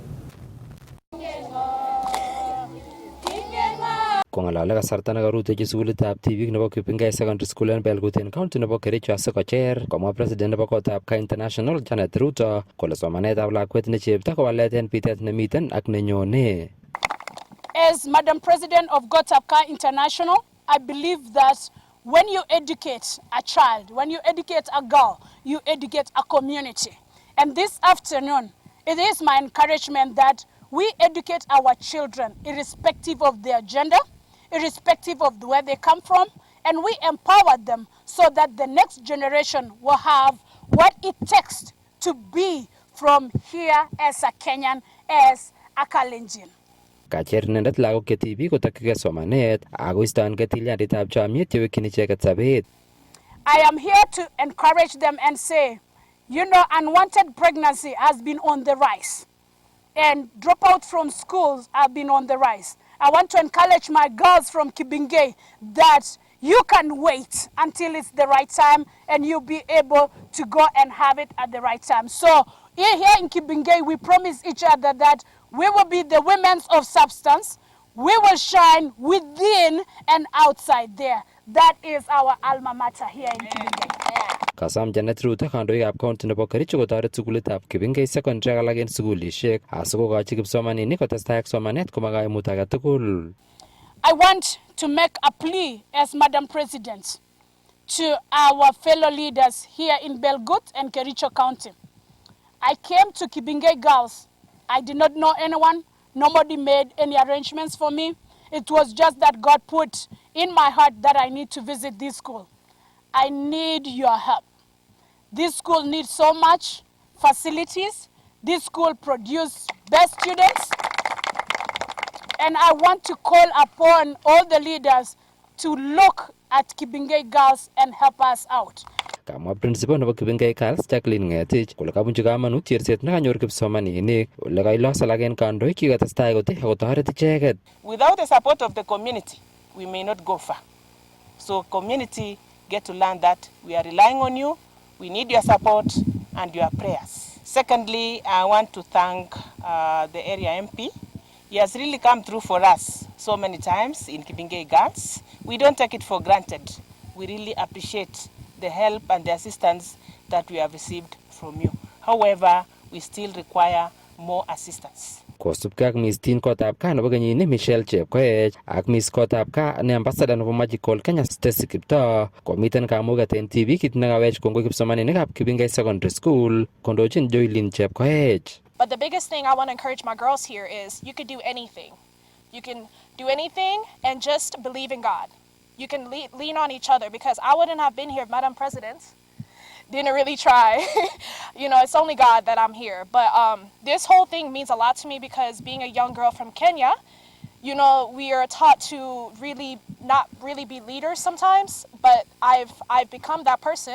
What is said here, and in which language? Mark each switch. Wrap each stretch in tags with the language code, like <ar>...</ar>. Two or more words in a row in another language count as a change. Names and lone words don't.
<kln>Kong'alale kasarta nekarutechi sukulitab tibiik nebo Kibingei Secondary School en Belgut en county nebo Kericho asikocher, komwa president nebo kotab Ka International Janet Ruto kole somanetab lakwet ne chepto ko walet en bitet nemiten ak nenyone.</kln> <en>As Madam President of Ka International, I believe that when you educate a child, when you educate a girl, you educate a community. And this afternoon, it is my encouragement that we educate our children irrespective of their gender, irrespective of where they come from, and we empower them so that the next generation will have what it takes to be from here as a Kenyan, as a Kalenjin.</en> <kln>Kacher inendet lagok che tibik kotokyigei somanet ako istoengei tilyanditab chomyet yewekyin icheket sobet.</kln> <en>I am here to encourage them and say, you know, unwanted pregnancy has been on the rise, and dropout from schools have been on the rise. I want to encourage my girls from Kibingei that you can wait until it's the right time and you'll be able to go and have it at the right time. So here in Kibingei, we promise each other that we will be the women of substance. We will shine within and outside there. That is our alma mater here in Kibingei.</en> <kln>Kasam Janet Ruto kandoikab county nebo Kericho kotoret sukulitab Kibingei Secondary ak alak en sukulishek asikokochi kipsomaninik kotestai ak somanet komakaimuut age tugul.</kln> <en>I want to make a plea as Madam President to our fellow leaders here in Belgut and Kericho County. I came to Kibingei Girls. I did not know anyone. Nobody made any arrangements for me. It was just that God put in my heart that I need to visit this school. I need your help. This school needs so much facilities. This school produces best students. And I want to call upon all the leaders to look at Kibingei Girls and help us out.</en> <kln>Kamwa principal nebo Kibingei Girls Jacqueline Ngetich kole kabunchi kamanut cherset nekanyor kipsomaninik ole kailos alak en kandoik kikotestai kotei ako toret icheket.</kln> <en>Without the support of the community, we may not go far. So community get to learn that we are relying on you, we need your support and your prayers. Secondly, I want to thank the area MP. He has really come through for us so many times in Kibingei Girls. We don't take it for granted. We really appreciate the help and the assistance that we have received from you. However, we still require more assistance.</en> <kln>Kosubkei ak Miss Teen kotab Ka nebo kenyini Michelle Chepkoech ak Miss kotab Ka ne ambassador nebo Magical Kenya Stacy Kiptoo komiten kamuget en tibiik kit nekawech kongoi kipsomaninikab Kibingei Secondary School kondochin Joylin Chepkoech.</kln> <en>But the biggest thing I want to encourage my girls here is you could do anything. You can do anything and just believe in God. You can lean on each other because I wouldn't have been here if Madam President didn't really try. You know, it's only God that I'm here. But this whole thing means a lot to me because being a young girl from Kenya, you know, we are taught to really not really be leaders sometimes, but I've become that person.</en>